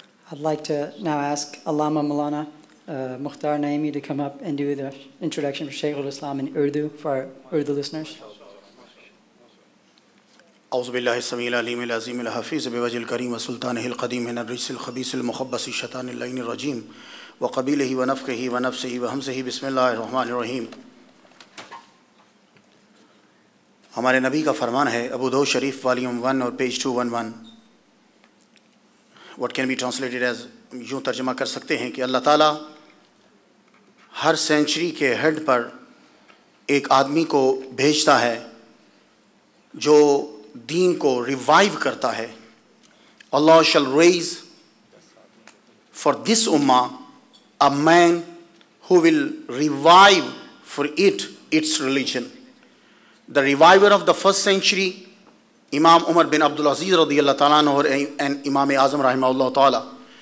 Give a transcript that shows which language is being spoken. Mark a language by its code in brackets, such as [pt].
[en] I'd like to now ask Allama Maulana Mukhtar Naimi to come up and do the introduction for Shaykh al-Islam in Urdu for our Urdu listeners. [ar] اعوذ باللہ السمیع العلیم العظیم الحفیظ بوجہ الکریم وسلطانہ القدیم من الرجس الخبیث المخبث الشیطان اللعین الرجیم وقبیلہ ونفخہ ونفسہ وہمزہ بسم اللہ الرحمن الرحیم. [ur] ہمارے نبی کا فرمان ہے ابو داؤد شریف والیوم 1 اور page 211. [en] What can be translated as [ur] یوں ترجمہ کر سکتے ہیں کہ اللہ تعالیٰ ہر سینچری کے ہیڈ پر ایک آدمی کو بھیجتا ہے جو دین کو ریوائیو کرتا ہے. [en] Allah shall raise for this ummah a man who will revive for its religion. The reviver of the first century, Imam Umar bin Abdul Aziz radiyallahu ta'ala anhu and Imam Azam rahimahullah ta'ala.